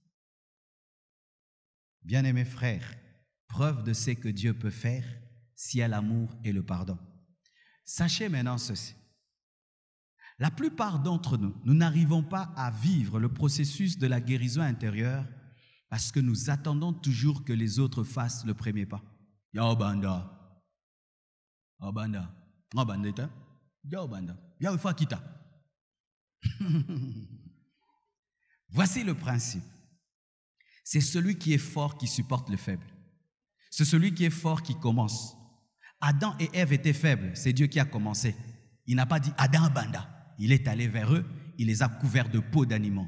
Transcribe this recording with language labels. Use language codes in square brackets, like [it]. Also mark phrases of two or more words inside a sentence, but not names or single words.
[fr] Bien-aimés frères, preuve de ce que Dieu peut faire s'il y a l'amour et le pardon. Sachez maintenant ceci. La plupart d'entre nous, nous n'arrivons pas à vivre le processus de la guérison intérieure parce que nous attendons toujours que les autres fassent le premier pas. [ln] Ya banda. Banda. Banda. Ya banda. Ya kita. [fr] Voici le principe. C'est celui qui est fort qui supporte le faible. C'est celui qui est fort qui commence. Adam et Ève étaient faibles, c'est Dieu qui a commencé. Il n'a pas dit Adam banda. Il est allé vers eux, il les a couverts de peau d'animaux.